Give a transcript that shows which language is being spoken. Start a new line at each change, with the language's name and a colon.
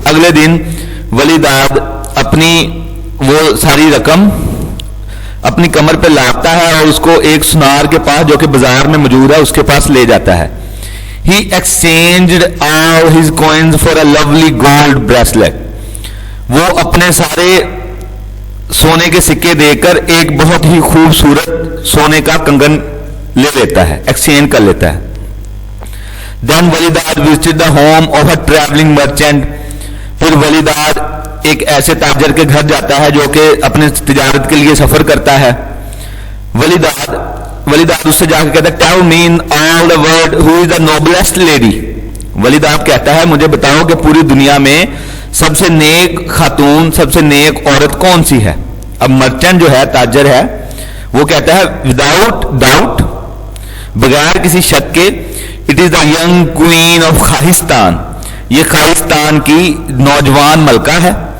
Urdu: اگلے دن ولیداد اپنی وہ ساری رقم اپنی کمر پہ لاتا ہے اور اس کو ایک سنار کے پاس جو کہ بازار میں موجود ہے اس کے پاس لے جاتا ہے.
English: He exchanged all his coins for a lovely gold bracelet.
Urdu: وہ اپنے سارے سونے کے سکے دے کر ایک بہت ہی خوبصورت سونے کا کنگن لے لیتا ہے، ایکسچینج کر لیتا ہے.
English: Then Walidad visited the home of a traveling merchant.
Urdu: پھر ولیداد ایک ایسے تاجر کے گھر جاتا ہے جو کہ اپنے تجارت کے لیے سفر کرتا ہے. ولیداد اس سے جا کے کہتا ہے
English: tell me in all the world who is the noblest lady.
Urdu: ولیداد کہتا ہے مجھے بتاؤ کہ پوری دنیا میں سب سے نیک خاتون، سب سے نیک عورت کون سی ہے. اب مرچنٹ جو ہے، تاجر ہے، وہ کہتا ہے
English: without doubt,
Urdu: بغیر کسی شک کے،
English: it is the young queen of خاہستان،
Urdu: یہ خاہستان کی نوجوان ملکہ ہے.